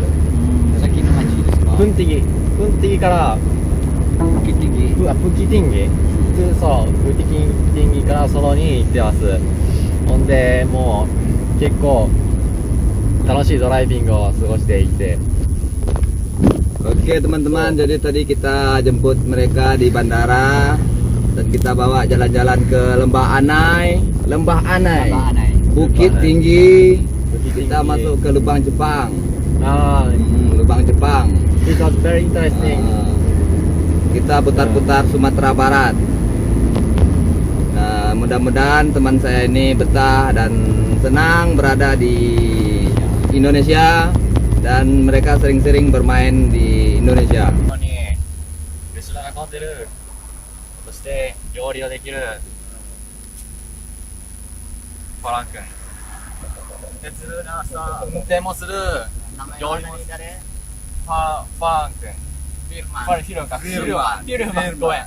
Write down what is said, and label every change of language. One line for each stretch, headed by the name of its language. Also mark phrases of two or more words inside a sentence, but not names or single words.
Japanese: さっきの町ですか？プンティギからプキティギ。プキティンギ。そう、プキティンギからソロに行ってます。ほんで、もう結構楽しいドライビングを過ごしていて。
Indonesian: Oke teman-teman, jadi tadi kita jemput mereka di bandara dan kita bawa jalan-jalan ke Lembah Anai, Bukit Tinggi. Kita masuk ke Lubang Jepang. Lubang Jepang.
English: It was very interesting.
Indonesian: Kita putar-putar Sumatera Barat. Nah, mudah-mudahan teman saya ini betah dan senang berada di Indonesia. Dan mereka sering-sering bermain di Indonesia.
Japanese: ここに後ろが混んでる。そして料理をできるフラン君。運転もする料理もするファン君。フィルマン君。ごめん。